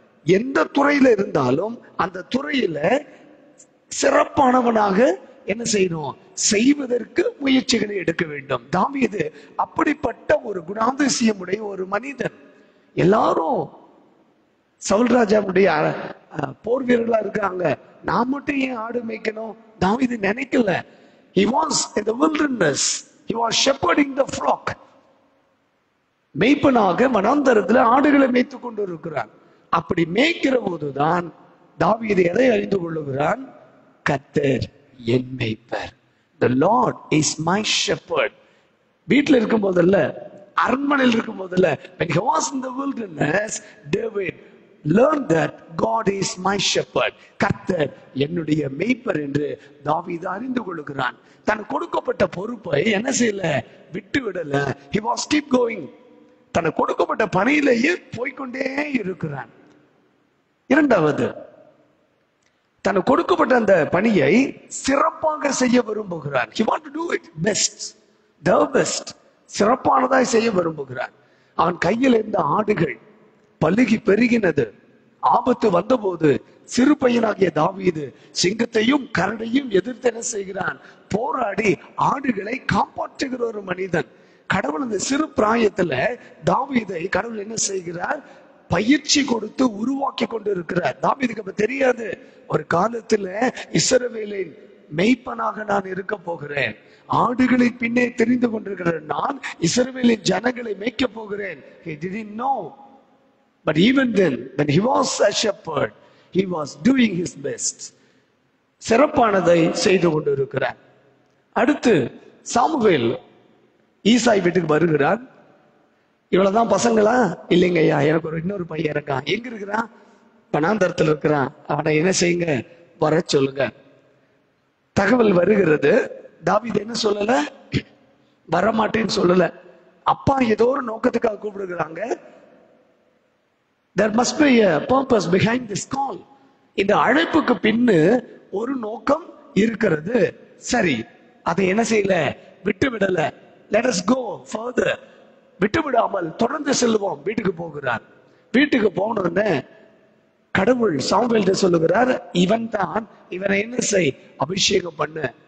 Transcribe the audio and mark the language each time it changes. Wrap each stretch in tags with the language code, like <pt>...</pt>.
<ta>எந்த துறையில இருந்தாலும் அந்த துறையில சிறப்பானவனாக என்ன செய்யணும்? செய்வதற்கு முயற்சிகளை எடுக்க வேண்டும். தாவீது அப்படிப்பட்ட ஒரு குணாதிசயமுடைய ஒரு மனிதன். எல்லாரும் சவுல் ராஜாவுடைய போர் வீரர்களா இருக்காங்க, நான் மட்டும் ஏன் ஆடு மேய்க்கணும்? தாவீது நினைக்கல.</ta> <en>He was in the wilderness. He was shepherding the flock.</en> <ta>மேய்ப்பனாக வனாந்தரத்துல ஆடுகளை மேய்த்து கொண்டு இருக்கிறான். அப்படி மேய்க்கிற போதுதான் தாவீது எதை அறிந்து கொள்ளுகிறான்? கர்த்தர் என் மேய்ப்பர்.</ta> <en>The Lord is my shepherd.</en> <ta>வீட்டில் இருக்கும் போதல்ல, அரண்மனையில் இருக்கும் போதல்ல,</ta> <en>when he was in the wilderness, David learned that God is my shepherd.</en> <ta>கர்த்தர் என்னுடைய மேய்ப்பர் என்று தாவீது அறிந்து கொள்கிறான். தன் கொடுக்கப்பட்ட பொறுப்பை என்ன செய்யல? விட்டு விடல.</ta> <en>He was keep going.</en> <ta>தனக்கு கொடுக்கப்பட்ட பணியிலேயே போய்கொண்டே இருக்கிறான். இரண்டாவது, தனக்கு கொடுக்கப்பட்ட அந்த பணியை சிறப்பாக செய்ய விரும்புகிறான்.</ta> <en>He want to do it best, the best.</en> <ta>சிறப்பானதாய் செய்ய விரும்புகிறான். அவன் கையில் இருந்த ஆடுகள் பலுகி பெருகினது. ஆபத்து வந்தபோது சிறு பையனாகிய தாவீது சிங்கத்தையும் கரடையும் எதிர்த்து என்ன செய்கிறான்? போராடி ஆடுகளை காப்பாற்றுகிற ஒரு மனிதன். கடவுள் அந்த சிறு பிராயத்துல தாவீதை கடவுள் என்ன செய்கிறார்? பயிற்சி கொடுத்து உருவாக்கி கொண்டு இருக்கிறார். தாவீதுக்கு அப்ப தெரியாது, ஒரு காலத்துல இஸ்ரவேலின் மெய்ப்பனாக நான் இருக்க போகிறேன், ஆடுகளை பின்னே தெரிந்து கொண்டிருக்கிறேன், நான் இஸ்ரவேலின் ஜனங்களை மேய்க்க போகிறேன்.</ta> <en>He didn't know. But even then, when he was a shepherd, he was doing his best.</en> <ta>சிறப்பானதை செய்து கொண்டு இருக்கிறார். அடுத்து சாமுவேல் ஈசாய் வீட்டுக்கு வருகிறார். இவ்வளவுதான் பசங்களா? இல்லைங்க ஐயா, எனக்கு ஒரு இன்னொரு பையன் இருக்கான். எங்க இருக்கிறான்? வனாந்தரத்தில் இருக்கிறான். அவனை என்ன செய்யுங்க? வர சொல்லுங்க. தகவல் வருகிறது. தாவீது என்ன சொல்லல? வரமாட்டேன்னு சொல்லல. அப்பா ஏதோ ஒரு நோக்கத்துக்காக கூப்பிடுகிறாங்க.</ta> <en>There must be a purpose behind this call.</en> <ta>இந்த அழைப்புக்கு பின்னு ஒரு நோக்கம் இருக்கிறது. சரி, அதை என்ன செய்யல? விட்டு விடல.</ta> <en>Let us go further.</en> <ta>விட்டு விடாமல் தொடர்ந்து செல்வோம். வீட்டுக்கு போகிறார். வீட்டுக்கு போனோன்னு கடவுள் சாமுவேல்ட்ட சொல்லுகிறார், இவன் தான், இவனை என்ன செய்? அபிஷேகம் பண்ணு.</ta>